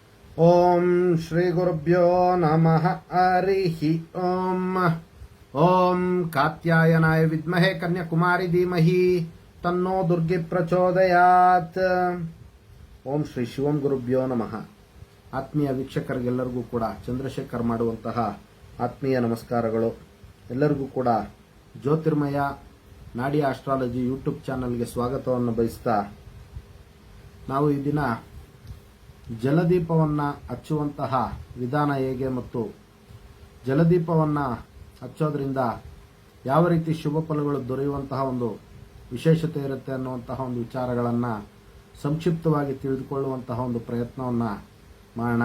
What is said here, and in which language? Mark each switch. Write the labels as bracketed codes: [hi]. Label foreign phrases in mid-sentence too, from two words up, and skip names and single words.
[sa] ಓಂ ಶ್ರೀ ಗುರುಭ್ಯೋ ನಮಃ ಹರಿಃ ಓಂ. ಓಂ ಕಾತ್ಯಾಯನಾಯ ವಿದ್ಮಹೇ ಕನ್ಯಾಕುಮಾರಿ ಧೀಮಹಿ ತನ್ನೋ ದುರ್ಗಿ ಪ್ರಚೋದಯಾತ್. ಓಂ ಶ್ರೀ ಶಿವಂ ಗುರುಭ್ಯೋ ನಮಃ. [kn] ಆತ್ಮೀಯ ವೀಕ್ಷಕರಿಗೆಲ್ಲರಿಗೂ ಕೂಡ ಚಂದ್ರಶೇಖರ್ ಮಾಡುವಂತಹ ಆತ್ಮೀಯ ನಮಸ್ಕಾರಗಳು. ಎಲ್ಲರಿಗೂ ಕೂಡ ಜ್ಯೋತಿರ್ಮಯ ನಾಡಿ ಆಸ್ಟ್ರಾಲಜಿ ಯೂಟ್ಯೂಬ್ ಚಾನಲ್ಗೆ ಸ್ವಾಗತವನ್ನು ಬಯಸ್ತಾ, ನಾವು ಈ ದಿನ ಜಲದೀಪವನ್ನು ಹಚ್ಚುವಂತಹ ವಿಧಾನ ಹೇಗೆ ಮತ್ತು ಜಲದೀಪವನ್ನು ಹಚ್ಚೋದ್ರಿಂದ ಯಾವ ರೀತಿ ಶುಭ ಫಲಗಳು ದೊರೆಯುವಂತಹ ಒಂದು ವಿಶೇಷತೆ ಇರುತ್ತೆ ಅನ್ನುವಂತಹ ಒಂದು ವಿಚಾರಗಳನ್ನು ಸಂಕ್ಷಿಪ್ತವಾಗಿ ತಿಳಿದುಕೊಳ್ಳುವಂತಹ ಒಂದು ಪ್ರಯತ್ನವನ್ನು ಮಾಡೋಣ.